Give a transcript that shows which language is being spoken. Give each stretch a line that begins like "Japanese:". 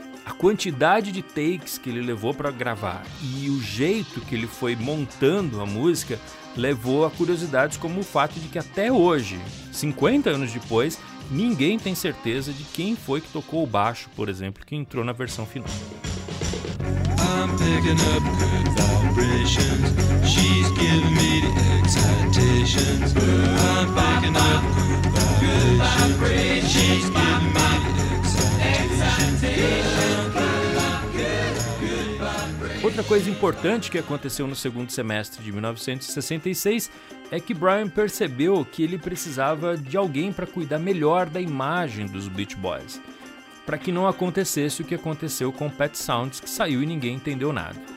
Portuguese: A quantidade de takes que ele levou para gravar e o jeito que ele foi montando a música levou a curiosidades como o fato de que até hoje, 50 anos depois, ninguém tem certeza de quem foi que tocou o baixo, por exemplo, que entrou na versão final.
English: I'm picking up good vibrations. She's giving me the excitations. I'm picking up good vibrations. She's giving me the excitations.
Portuguese: Outra coisa importante que aconteceu no segundo semestre de 1966 é que Brian percebeu que ele precisava de alguém para cuidar melhor da imagem dos Beach Boys, para que não acontecesse o que aconteceu com Pet Sounds, que saiu e ninguém entendeu nada.